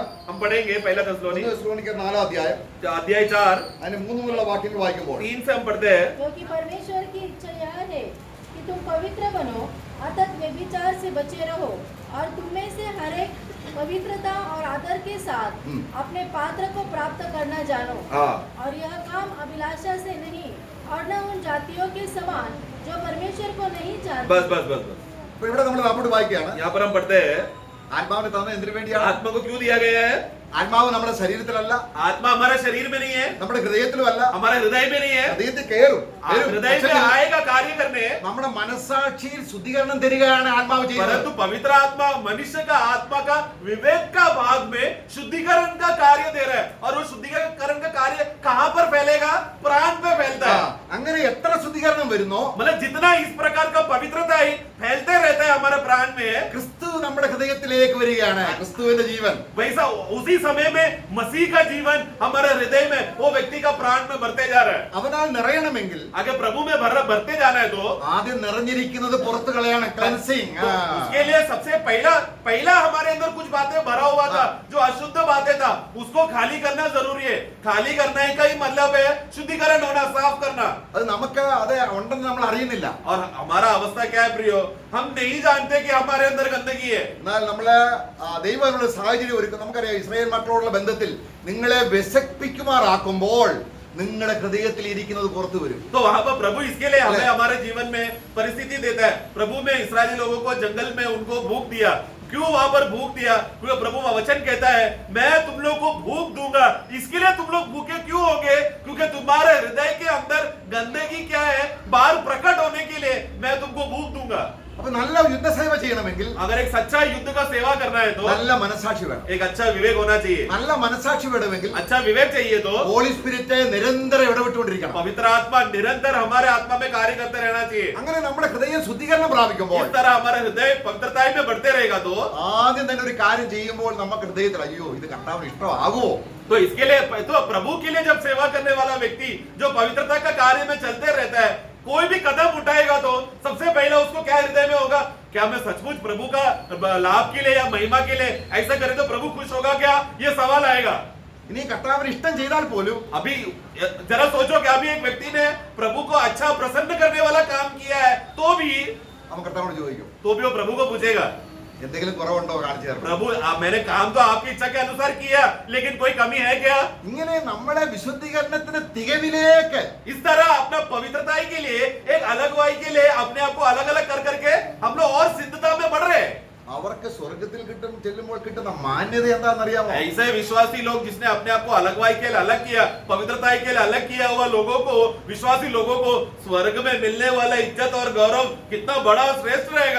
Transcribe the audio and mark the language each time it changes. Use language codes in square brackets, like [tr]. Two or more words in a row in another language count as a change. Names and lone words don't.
[hi] हम पढ़ेंगे पहला तेस्सलोनिक [ml] തെസ്സലോനിക്കർ 4-ാം അധ്യായം [hi] अध्याय 4 [ml] അതിന് 3 മുതലുള്ള വാക്യങ്ങൾ വായിക്കുമ്പോൾ [hi] 3 से हम पढ़ते हैं। क्योंकि परमेश्वर की इच्छा यह है कि तुम पवित्र बनो, अर्थात व्यभिचार से बचे रहो, और तुम में से हर एक पवित्रता और आदर के साथ अपने पात्र को प्राप्त करना जानो। हाँ और यह काम अभिलाषा से नहीं और न उन जातियों के समान जो परमेश्वर को नहीं जानते। बस बस बस बस [ml] അപ്പൊ ഇവിടെ നമ്മൾ അങ്ങോട്ട് വായിക്കുകയാണ്. [hi] यहाँ पर हम पढ़ते हैं [ml] ആത്മാവിനെ തന്നെ എന്തിനു വേണ്ടിയാണ്? [hi] आत्मा को क्यों दिया गया है? [ml] ആത്മാവ് നമ്മുടെ ശരീരത്തിലല്ല, [hi] आत्मा हमारे शरीर में नहीं है, [ml] നമ്മുടെ ഹൃദയത്തിലുമല്ല, [hi] हमारे हृदय में नहीं है। [ml] ഹൃദയത്തിൽ കയറും. [hi] हृदय में आएगा कार्य करने, [ml] നമ്മുടെ മനസാക്ഷിയിൽ ശുദ്ധീകരണം തരികയാണ് ആത്മാവ് ചെയ്യുന്നത്. [hi] परंतु पवित्र आत्मा मनुष्य का आत्मा का विवेक का भाग में शुद्धिकरण का कार्य दे रहा है। और वो शुद्धिकरण का कार्य कहाँ पर फैलेगा? प्राण पे फैलता है। [ml] അങ്ങനെ എത്ര ശുദ്ധീകരണം വരുന്നോ, [hi] मतलब जितना इस प्रकार का पवित्रता ही फैलते रहता है हमारे प्राण में, [ml] ക്രിസ്തു നമ്മുടെ ഹൃദയത്തിലേക്ക് വരികയാണ്. ക്രിസ്തുവിന്റെ ജീവൻ [hi] वैसा उसी समय में मसीह का जीवन हमारे हृदय में वो व्यक्ति का प्राण में भरते जा रहा है। [ml] അവനാൽ നിറയണമെങ്കിൽ [hi] अगर प्रभु में भरते जाना है तो [ml] ആദ്യം നിറഞ്ഞിരിക്കുന്നത് പുറത്തു കളയാണ്, ക്ലെൻസിങ്. [hi] तो उसके लिए सबसे पहला हमारे अंदर कुछ बातें भरा हुआ था, जो अशुद्ध बातें था, उसको खाली करना जरूरी है। खाली करने का ही मतलब है शुद्धिकरण होना, साफ करना। [ml] അത് നമുക്ക് അത് ഉണ്ടെന്ന് നമ്മൾ അറിയുന്നില്ല. [hi] और हमारा अवस्था क्या है प्रियो? हम नहीं जानते कि हमारे अंदर गंदगी है। [ml] എന്നാൽ നമ്മള് ദൈവമുള്ള സാഹചര്യം ഒരുക്കും. നമുക്കറിയാം ഇസ്രായേൽ മക്കളോടുള്ള ബന്ധത്തിൽ നിങ്ങളെ വിശപ്പിക്കുമാറാക്കുമ്പോൾ നിങ്ങളുടെ ഹൃദയത്തിൽ ഇരിക്കുന്നത് പുറത്തു വരും. [hi] तो वहां पर प्रभु इसके लिए हमें हमारे जीवन में परिस्थिति देता है। प्रभु में इस्राएली लोगों को जंगल में उनको भूख दिया। क्यों वहां पर भूख दिया? क्योंकि प्रभु का वचन कहता है मैं तुम लोग को भूख दूंगा। इसके लिए तुम लोग भूखे क्यों होगे? क्योंकि तुम्हारे हृदय के अंदर गंदगी क्या है, बाहर प्रकट होने के लिए मैं तुमको भूख दूंगा। [ml] അപ്പൊ നല്ല യുദ്ധസേവ ചെയ്യണമെങ്കിൽ [hi] अगर एक सच्चा युद्ध का सेवा करना है तो [ml] നല്ല മനസാക്ഷി വേണം. [hi] एक अच्छा विवेक होना चाहिए। [ml] നല്ല മനസാക്ഷി വേണമെങ്കിൽ [hi] अच्छा विवेक चाहिए तो [en] Holy Spirit [ml] നിരന്തരം ഇടപെട്ടുകൊണ്ടിരിക്കണം. [hi] पवित्र आत्मा निरंतर हमारे आत्मा में कार्य करते रहना चाहिए। [ml] അങ്ങനെ നമ്മുടെ ഹൃദയം ശുദ്ധീകരണം പ്രാപിക്കുമ്പോൾ [hi] इस तरह हमारा हृदय पवित्रता में बढ़ते रहेगा तो [ml] ആദ്യം തന്നെ ഒരു കാര്യം ചെയ്യുമ്പോൾ നമുക്ക് ഹൃദയത്തിൽ അയ്യോ ഇത് കർത്താവിന് ഇഷ്ടമാകുമോ, [hi] तो इसके लिए तो प्रभु के लिए जब सेवा करने वाला व्यक्ति जो पवित्रता का कार्य में चलते रहता है, कोई भी कदम उठाएगा तो सबसे पहले उसको क्या हृदय में होगा? क्या मैं सचमुच प्रभु का लाभ के लिए या महिमा के लिए ऐसा करे तो प्रभु खुश होगा क्या? ये सवाल आएगा। [ml] ഇനി കർത്താവിന് ഇഷ്ടം ചെയ്താൽ പോലും [hi] अभी जरा सोचो कि अभी एक व्यक्ति ने प्रभु को अच्छा प्रसन्न करने वाला काम किया है, तो भी [ml] അവൻ കർത്താവിനോട് ചോദിക്കും [hi] वो प्रभु को पूछेगा [ml] എന്തെങ്കിലും കുറവുണ്ടോ കാണിച്ചു തരണം. [hi] प्रभु मैंने काम तो आपकी इच्छा के अनुसार किया, लेकिन कोई कमी है क्या? [ml] ഇങ്ങനെ നമ്മുടെ വിശുദ്ധീകരണത്തിന് തികവിലേക്ക് [hi] इस तरह अपना पवित्रता के लिए एक अलग वाई के लिए अपने आप को अलग अलग कर करके हम लोग और सिद्धता में बढ़ रहे हैं। [ml] അവർക്ക് സ്വർഗത്തിൽ ചെല്ലുമ്പോൾ കിട്ടുന്ന മാന്യത എന്താണെന്നറിയാമോ? [hi] ऐसे विश्वासी लोग जिसने अपने आप को अलग वाई के लिए अलग किया, पवित्रता के लिए अलग किया हुआ लोगों को, विश्वासी लोगों को स्वर्ग में मिलने वाला इज्जत और गौरव कितना बड़ा और श्रेष्ठ रहेगा।